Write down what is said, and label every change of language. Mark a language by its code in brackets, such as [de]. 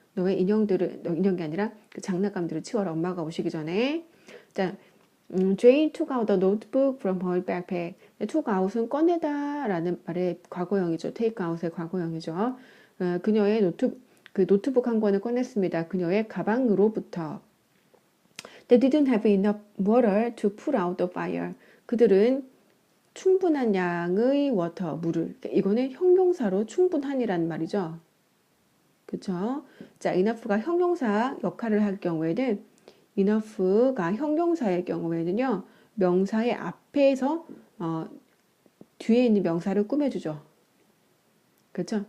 [ko] 너의 인형이 아니라 그 장난감들을 치워라. 엄마가 오시기 전에. [en] 자, Jane took out the notebook from her backpack. [ko] took out은 꺼내다 라는 말의 과거형이죠. take out의 과거형이죠. 그녀의 그 노트북 한 권을 꺼냈습니다. 그녀의 가방으로부터. [en] They didn't have enough water to put out the fire. [ko] 그들은 충분한 양의 water, 물을. 이거는 형용사로 충분한이라는 말이죠. 그쵸? 자, enough가 형용사 역할을 할 경우에는 enough가 형용사의 경우에는요. 명사의 앞에서 뒤에 있는 명사를 꾸며주죠. 그렇죠?